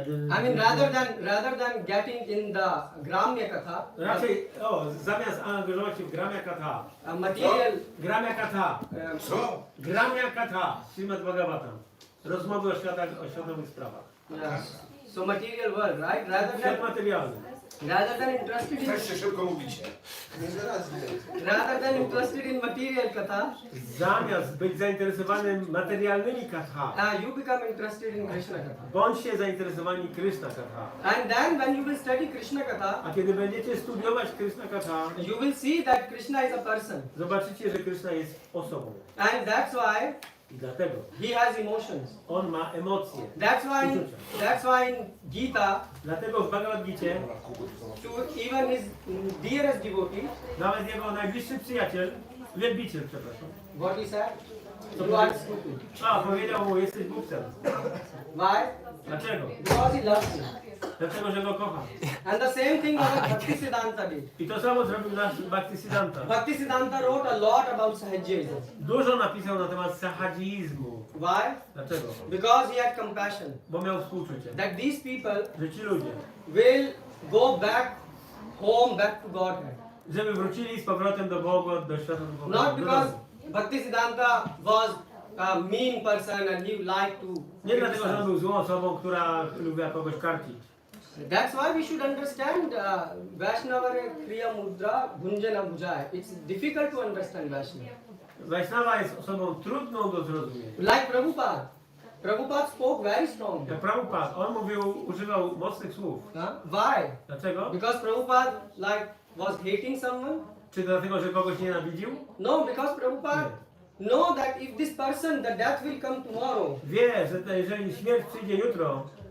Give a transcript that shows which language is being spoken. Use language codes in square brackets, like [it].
[en] I mean, rather than getting in the Gramya Katha. [pl] Raczej, zamiast angażować się w Gramya Katha. [en] Material. [pl] Gramya Katha. Co? Gramya Katha. Śrimad Bhagavatam. Rozmowy o światowych sprawach. [en] Yes. So material world, right? [pl] Świat materialny. [en] Rather than interested in. [pl] Też się szybko mówicie. [en] Rather than interested in material katha, [pl] zamiast być zainteresowanym materialnymi katha, [en] you become interested in Krishna katha. [pl] Bądźcie zainteresowani Krishna katha. [en] And then when you will study Krishna katha, [pl] a kiedy będziecie studiować Krishna katha, [en] you will see that Krishna is a person. [pl] Zobaczycie, że Krishna jest osobą. [en] And that's why [pl] I dlatego [en] he has emotions. [pl] On ma emocje. [en] That's why in Gita, [pl] dlatego w Bagavad-Gicie, [en] to even his dearest devotee, [pl] nawet jego najbliższy przyjaciel, wielbiciel, przepraszam. [en] What he said? [pl] Co [en] You are stupid. [pl] powiedział mu, jesteś głupcem. [en] Why? [pl] Dlaczego? [en] Because he loves you. [pl] Dlatego, że go kocha. [en] And the same thing our Bhaktisiddhanta did. [pl] I to samo zrobił nasz Bhaktisiddhanta. [en] Bhaktisiddhanta wrote a lot about Sahajism. [pl] Dużo napisał na temat sahajizmu. [en] Why? [pl] Dlaczego? [en] Because he had compassion. [pl] Bo miał współczucie. [en] That these people [pl] że ci ludzie [en] will go back home, back to Godhead. [pl] Żeby wrócili z powrotem do Boga, do świata duchowego. [en] Not because Bhaktisiddhanta was a mean person and he liked to. [pl] Nie dlatego, że on był złą osobą, która lubiła kogoś karcić. [en] That's why we should understand Vaishnava Kriya Mudra Gunjana Bhujaya. It's difficult to understand Vaishnava. [pl] Vaishnava jest osobą trudną do zrozumienia. [en] Like Prabhupada. Prabhupada spoke very strongly. [pl] Jak Prabhupada, on używał mocnych słów. [en] Why? [pl] Dlaczego? [en] Because Prabhupada was hating someone? [pl] Czy dlatego, że kogoś nienawidził? [en] No, because Prabhupada know that if this person, the death will come tomorrow. [pl] Wie, że jeżeli śmierć przyjdzie jutro,